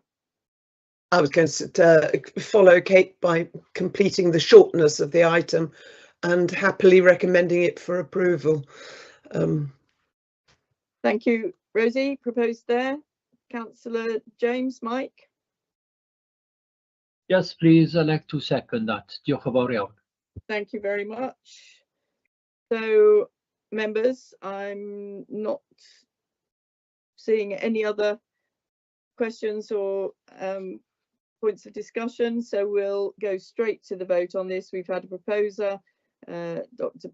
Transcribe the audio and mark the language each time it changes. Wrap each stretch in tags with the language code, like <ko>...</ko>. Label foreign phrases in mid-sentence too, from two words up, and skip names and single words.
<en>I was going to follow Kate by completing the shortness of the item and happily recommending it for approval. Thank you, Rosie. Proposed there. Councillor James, Mike. Yes, please. I'd like to second that.</en> <cy>Diolch yn fawr iawn.</cy> <en>Thank you very much. So, members, I'm not seeing any other questions or points of discussion, so we'll go straight to the vote on this. We've had a proposer, Dr.</en>